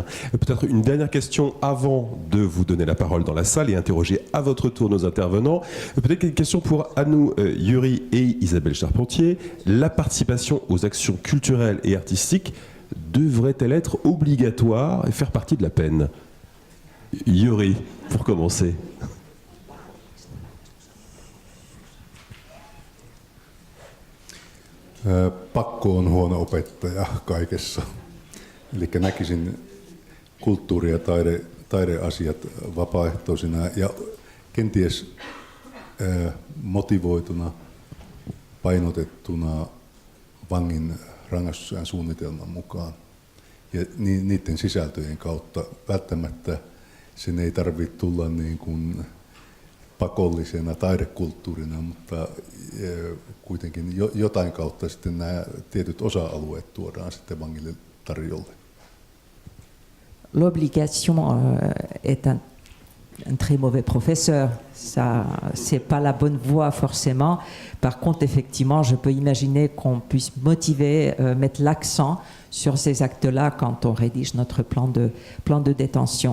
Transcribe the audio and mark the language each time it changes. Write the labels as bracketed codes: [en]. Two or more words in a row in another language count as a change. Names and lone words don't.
[fr] Peut-être une dernière question avant de vous donner la parole dans la salle et interroger à votre tour nos intervenants. Peut-être une question pour Anou Yuri et Isabelle Charpentier. La participation aux actions culturelles et artistiques devrait-elle être obligatoire et faire partie de la peine? Yuri, pour commencer. [fi] Pakko on huono opettaja kaikessa. Eli näkisin kulttuuri- ja taideasiat vapaaehtoisina ja kenties motivoituna, painotettuna vangin rangaistusajan suunnitelman mukaan. Ja niiden sisältöjen kautta välttämättä sen ei tarvitse tulla niin kuin pakollisena taidekulttuurina, mutta kuitenkin jotain kautta sitten nämä tietyt osa-alueet tuodaan sitten vangille tarjolle. [fr] L'obligation est un très mauvais professeur. Ça, c'est pas la bonne voie forcément. Par contre, effectivement, je peux imaginer qu'on puisse motiver, mettre l'accent sur ces actes-là quand on rédige notre plan de détention.